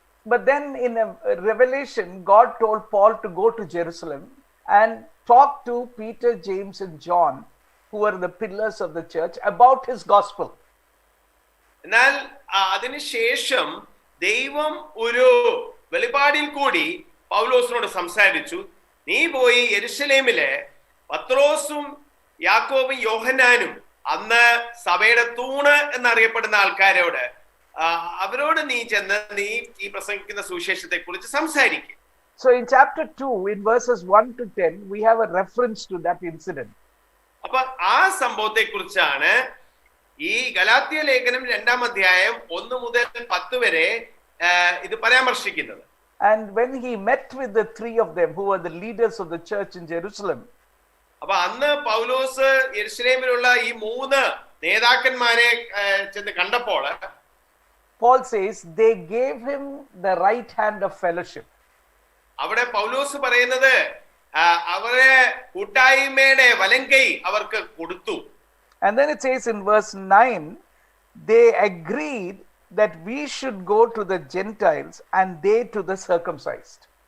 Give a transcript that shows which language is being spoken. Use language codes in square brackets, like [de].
[en] But then in a revelation, God told Paul to go to Jerusalem and talk to Peter, James and John, who were the pillars of the church, about his gospel. [ml] എന്നാൽ അതിനുശേഷം ദൈവം ഒരു വെളിപാടിൽ കൂടി പൗലോസിനോട് സംസാരിച്ചു. നീ പോയി യെരുശലേമിലെ പത്രോസും യാക്കോബും യോഹന്നാനും അന്ന് സഭയുടെ തൂണ് എന്നറിയപ്പെടുന്ന ആൾക്കാരോട് അവരോട് നീ ചെന്ന് നീ ഈ പ്രസംഗിക്കുന്ന സുവിശേഷത്തെ കുറിച്ച് സംസാരിക്കും. [en] So in chapter 2, in verses 1 to 10, we have a reference to that incident. [ml] അപ്പൊ ആ സംഭവത്തെ കുറിച്ചാണ് ഈ ഗലാത്യ ലേഖനം 2-ാം അധ്യായം 1 മുതൽ 10 വരെ ഇത് പരാമർശിക്കുന്നത്. [en] And when he met with the three of them, who were the leaders of the church in Jerusalem, [ml] അപ്പൊ അന്ന് പൗലോസ് യെരുശലേമിലുള്ള ഈ 3 നേതാക്കന്മാരെ ചെന്ന് കണ്ടപ്പോൾ [en] Paul says they gave him the right hand of fellowship. [ml] അവിടെ പൗലോസ് പറയുന്നത് അവരെ കൂട്ടായ്മയുടെ വലങ്കൈ അവർക്ക് കൊടുത്തു. [en] And then it says in verse 9, they agreed that we should go to the Gentiles and they to the circumcised.